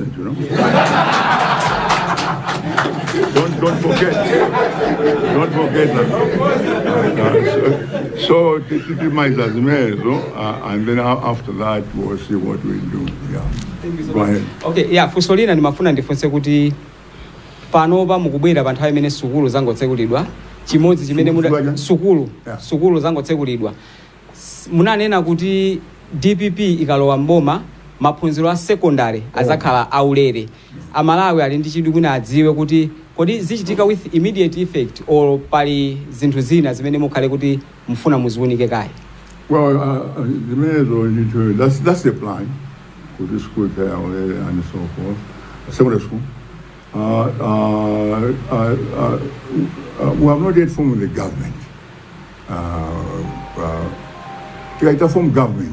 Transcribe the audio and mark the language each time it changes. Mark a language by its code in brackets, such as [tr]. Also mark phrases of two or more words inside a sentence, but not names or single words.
[en] I'm the president, you know. don't forget. Don't forget that. So Chilima is as and then after that we'll see what we do. Yeah. Thank you so Go much. ahead. Okay, yeah, [ny] funso lina ndimafuna ndifunse kuti panopa mukubwera pa nthawi imene sukulu zangotsekulidwa chimodzi chimene sukulu zangotsekulidwa munanena kuti DPP ikalowa mboma maphunziro a secondary azakhala aulere amalawi ali ndi chidwi kwina adziwe kuti kodi zichitika [en] with immediate effect or [ny] pali zinthu zina zimene mukhale kuti mfuna muziwunike kaye. [en] Well, that's the plan for the school there and so forth. Secondary school. We have not yet formed the government. To form government.